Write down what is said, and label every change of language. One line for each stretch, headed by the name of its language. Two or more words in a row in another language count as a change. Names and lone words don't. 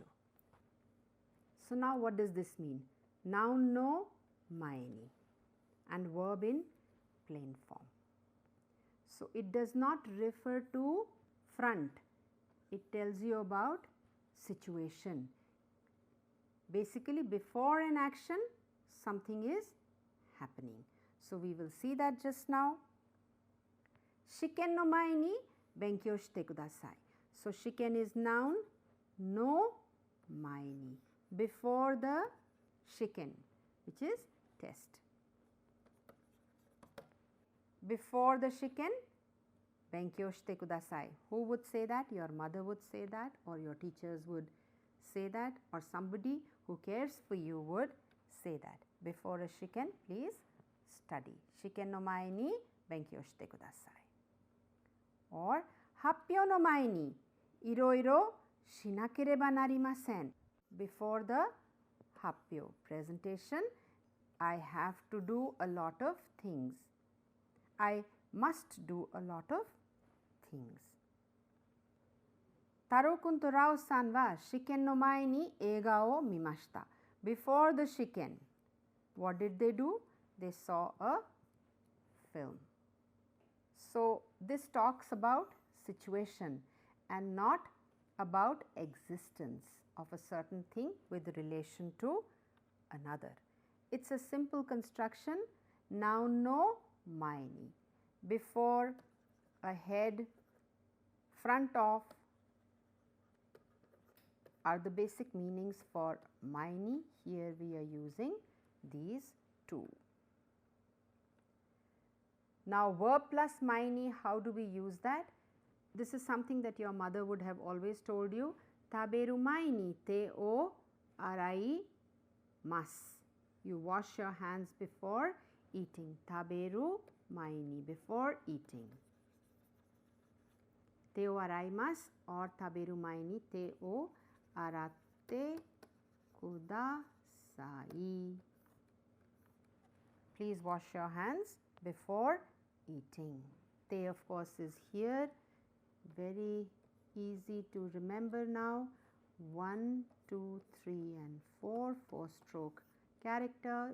English: So now what does this mean? Noun
Japanese: の前に
English: and verb in plain form. So it does not refer to front, it tells you about situation. Basically before an action something is happening. So we will see that just now.
Japanese: 試験の前に勉強してください.
English: So shiken is noun,
Japanese: の前に,
English: before the shiken, which is test. Before the shiken,
Japanese: 勉強してください.
English: Who would say that? Your mother would say that, or your teachers would say that, or somebody who cares for you would say that. Before a shiken, please study.
Japanese: 試験の前に勉強してください. Or 発表の前にいろいろしなければなりません.
English: Before the happyou presentation, I have to do a lot of things. I must do a lot of things.
Japanese: 太郎君とラオさんは試験の前に映画を見ました.
English: Before the shiken, what did they do? They saw a film. So this talks about situation and not about existence of a certain thing with relation to another. It's a simple construction, noun
Japanese: の前に.
English: Before, ahead, front of are the basic meanings for
Japanese: 前に.
English: Here we are using these two. Now verb plus
Japanese: 前に,
English: how do we use that? This is something that your mother would have always told you.
Japanese: 食べる前に手を洗います.
English: You wash your hands before eating.
Japanese: 食べる前に,
English: before eating.
Japanese: 手を洗います or 食べる前に手を洗ってください.
English: Please wash your hands before eating. Te of course is here, very easy to remember now. 1, 2, 3 and 4, 4-stroke character.